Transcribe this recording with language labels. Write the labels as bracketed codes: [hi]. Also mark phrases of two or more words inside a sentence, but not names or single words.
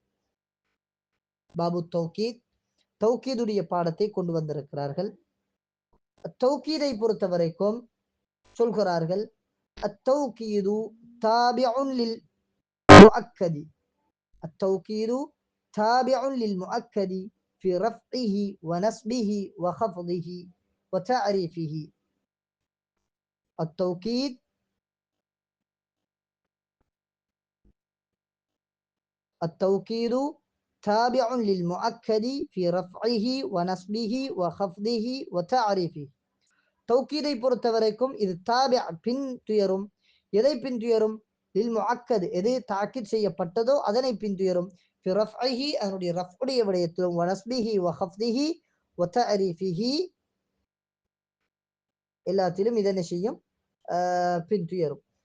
[ar] باب التوكيد, [ta] தௌகீதுடைய பாடத்தை கொண்டு வந்திருக்கிறார்கள். தௌகீதை பொறுத்த வரைக்கும் சொல்கிறார்கள் [ar] التوكيد تابع للمؤكد التوكيد تابع للمؤكد في رفعه ونصبه وخفضه وتعريفه. التوكيد التوكيد تابع للمؤكد في رفعه ونصبه وخفضه وتعريفه. [ta] தௌகீதை பொறுத்த வரைக்கும் இது தாபிஅ பின் துயரும். எதை பின் துயரும்? [ar] للمؤكد, [ta] எது தாக்கீத் செய்யப்பட்டதோ அதனை பின் துயரும். [ar] في رفعه, [ta] அதனுடைய ரஃப்உடைய விடயத்திலும், [ar] ونصبه وخفضه وتعريفه [ta] எல்லாத்திலும் இதனை செய்யும் பின் துயரும்.